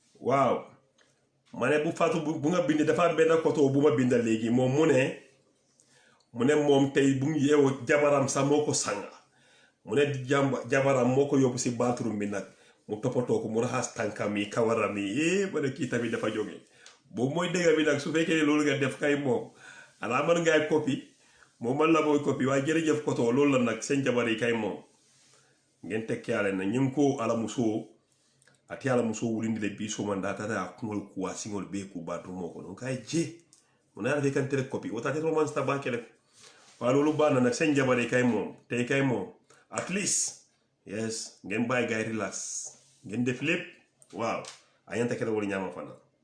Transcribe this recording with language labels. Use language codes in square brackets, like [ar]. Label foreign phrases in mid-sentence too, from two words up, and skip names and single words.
[wo] waaw ma ne bu Fatou bu nga bind dafa am benn koto bu ma binda léegi moom mu ne moom tey bu mu yeewoo jabaram sax moo ko sanga mu ne jabaram moo ko yóbbu si bathroom bi nag mu toppatoo ko mu raxas tànkam yi kawaram yi ba ne kii tamit dafa jóge boobu mooy dëgg bi nag su fekkee ne loolu nga def kay moom alaa man ngay copie moom man la mooy copie waaye jërëjëf koto loolu la nag seen jabar yi kay moom ngeen tekkiyaale na ñu ngi ko [man] ala musoo ati ala musoo wulindile bi somanda tata a kuŋol kuwa siŋol bee ku baatu [wo] moo ko donc kay je mu ne [man] ala fe kan tere copie wota te romance ta baake [wo] rek waaye loolu baax na nag seen jabar yi kay moom tey kay moom [en] at least yes [wo] ngeen bàyyi gaay relax ngeen def lépp waaw [man] a ñanta kere wala ñaama fana